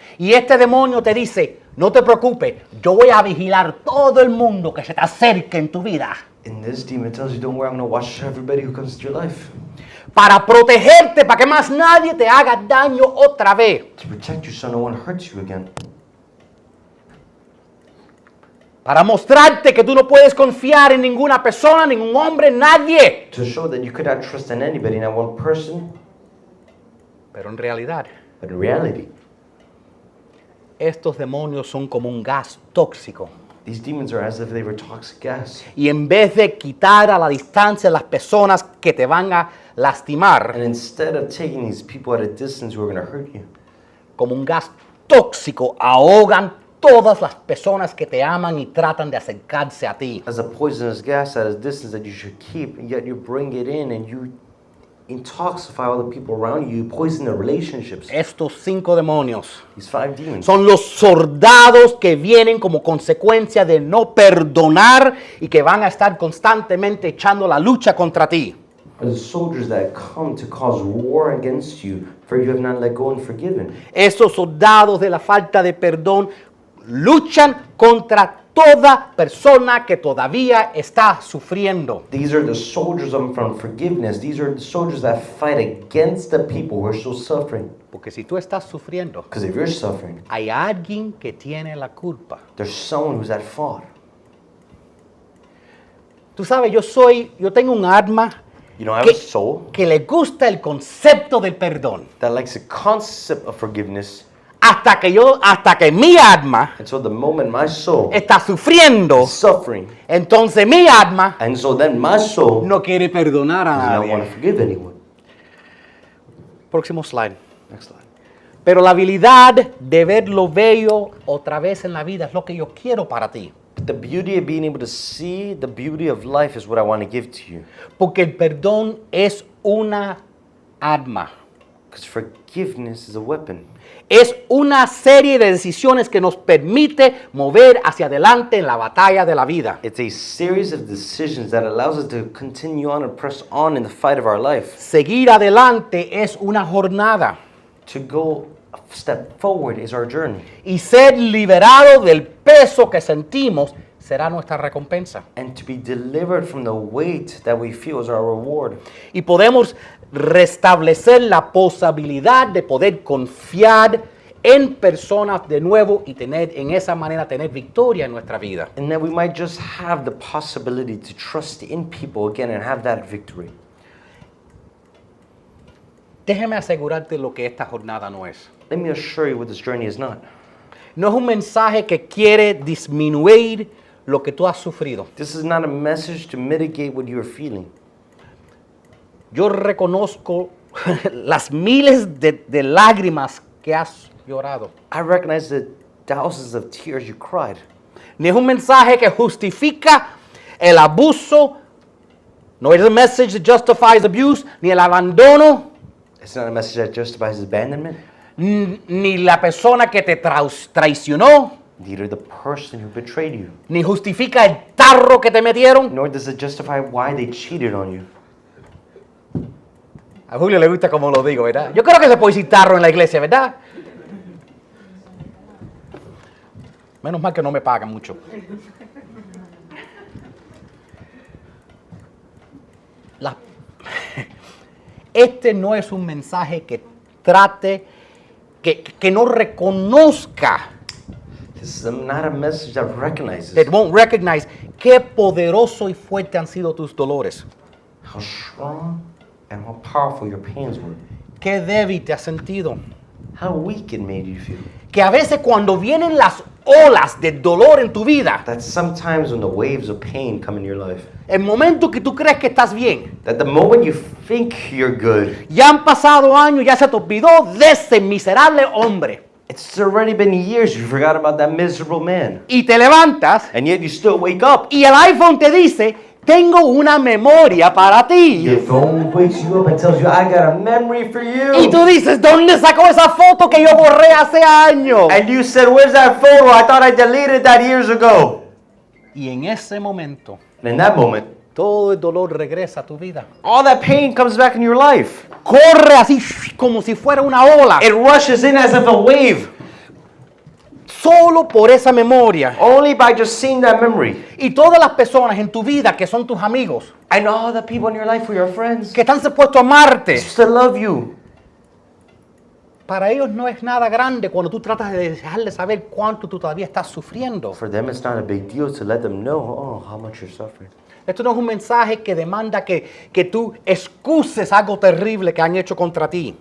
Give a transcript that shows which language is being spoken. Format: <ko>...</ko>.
<es>Y este demonio te dice, no te preocupes, yo voy a vigilar todo el mundo que se te acerque en tu vida</es> <en>And this demon tells you, don't worry, I'm going to watch everybody who comes into your life.</en> <es>para protegerte, para que más nadie te haga daño otra vez.</es> <en>To protect you so no one hurts you again.</en> <es>Para mostrarte que tú no puedes confiar en ninguna persona, ningún hombre, nadie.</es> <en>To show that you could not trust in anybody, not one person.</en> <es>Pero en realidad,</es> <en>But in reality,</en> <es>estos demonios son como un gas tóxico</es> <en>These demons are as if they were toxic gas.</en> <es>Y en vez de quitar a la distancia las personas que te van a lastimar,</es> <en>And instead of taking these people at a distance who are going to hurt you,</en> <es>como un gas tóxico, ahogan todas las personas que te aman y tratan de acercarse a ti.</es> <en>as a poisonous gas at a distance that you should keep, and yet you bring it in and you intoxify all the people around you, you poison the relationships.</en> <es>Estos 5 demonios</es> <en>These 5 demons</en> <es>son los soldados que vienen como consecuencia de no perdonar y que van a estar constantemente echando la lucha contra ti.</es> <en>are the soldiers that come to cause war against you, for you have not let go and forgiven.</en> <es>Esos soldados de la falta de perdón luchan contra toda persona que todavía está sufriendo.</es> <en>These are the soldiers of unforgiveness. These are the soldiers that fight against the people who are still suffering.</en> <es>Porque si tú estás sufriendo,</es> <en>Because if you're suffering,</en> <es>hay alguien que tiene la culpa.</es> <en>there's someone who's at fault.</en> <es>Tú sabes, yo tengo un alma</es> <en>You know, I have a soul</en> <es>que le gusta el concepto del perdón.</es> <en>that likes the concept of forgiveness.</en> <es>Hasta que mi alma</es> <en>And so the moment my soul</en> <es>está sufriendo,</es> <en>is suffering,</en> <es>entonces mi alma</es> <en>and so then my soul</en> <es>no quiere perdonar a</es> <en>does not want to</en> <es>nadie.</es> <en>forgive anyone.</en> <es>Próximo slide.</es> <en>Next slide.</en> <es>Pero la habilidad de ver lo bello otra vez en la vida es lo que yo quiero para ti.</es> <en>But the beauty of being able to see the beauty of life is what I want to give to you.</en> <es>Porque el perdón es una arma.</es> <en>Because forgiveness is a weapon.</en> <es>Es una serie de decisiones que nos permite mover hacia adelante en la batalla de la vida.</es> <en>It's a series of decisions that allows us to continue on and press on in the fight of our life.</en> <es>Seguir adelante es una jornada.</es> <en>To go a step forward is our journey.</en> <es>Y ser liberado del peso que sentimos será nuestra recompensa.</es> <en>And to be delivered from the weight that we feel is our reward.</en> <es>Y podemos restablecer la posibilidad de poder confiar en personas de nuevo y en esa manera tener victoria en nuestra vida.</es> <en>And then we might just have the possibility to trust in people again and have that victory.</en> <es>Déjeme asegurarte lo que esta jornada no es.</es> <en>Let me assure you what this journey is not.</en> <es>No es un mensaje que quiere disminuir lo que tú has sufrido.</es> <en>This is not a message to mitigate what you are feeling.</en> <es>Yo reconozco las miles de lágrimas que has llorado.</es> <en>I recognize the thousands of tears you cried.</en> <es>Ni es un mensaje que justifica el abuso, no es un</es> <en>message that justifies abuse,</en> <es>ni el abandono,</es> <en>It's not a message that justifies abandonment.</en> <es>ni la persona que te traicionó,</es> <en>Neither the person who betrayed you.</en> <es>ni justifica el tarro que te metieron.</es> <en>Nor does it justify why they cheated on you.</en> <es>A Julio le gusta como lo digo, ¿verdad? Yo creo que se puede decir tarro en la iglesia, ¿verdad? Menos mal que no me pagan mucho. Este no es un mensaje que trate, que no reconozca,</es> <en>This is not a message that recognizes that won't recognize</en> <es>qué poderoso y fuerte han sido tus dolores.</es> <en>how strong and how powerful your pains were.</en> <es>Qué débil te has sentido.</es> <en>How weak it made you feel.</en> <es>Que a veces cuando vienen las olas de dolor en tu vida,</es> <en>That sometimes when the waves of pain come in your life,</en> <es>el momento que tú crees que estás bien,</es> <en>that the moment you think you're good,</en> <es>ya han pasado años, ya se te olvidó de ese miserable hombre.</es> <en>it's already been years you forgot about that miserable man.</en> <es>Y te levantas</es> <en>And yet you still wake up.</en> <es>y el iPhone te dice, tengo una memoria para ti.</es> <en>Your phone wakes you up and tells you, I got a memory for you.</en> <es>Y tú dices, ¿dónde sacó esa foto que yo borré hace años?</es> <en>And you said, where's that photo? I thought I deleted that years ago.</en> <es>Y en ese momento,</es> <en>And in that moment,</en> <es>todo el dolor regresa a tu vida.</es> <en>all that pain comes back in your life.</en> <es>Corre así como si fuera una ola.</es> <en>It rushes in as if a wave.</en> <es>Solo por esa memoria.</es> <en>Only by just seeing that memory.</en> <es>Y todas las personas en tu vida que son tus amigos,</es> <en>And all the people in your life who are your friends,</en> <es>que están supuestos a amarte,</es> <en>still love you.</en> <es>Para ellos no es nada grande cuando tú tratas de dejarles saber cuánto tú todavía estás sufriendo.</es> <en>For them, it's not a big deal to let them know, oh, how much you're suffering.</en> <es>Esto no es un mensaje que demanda que tú excuses algo terrible que han hecho contra ti.</es>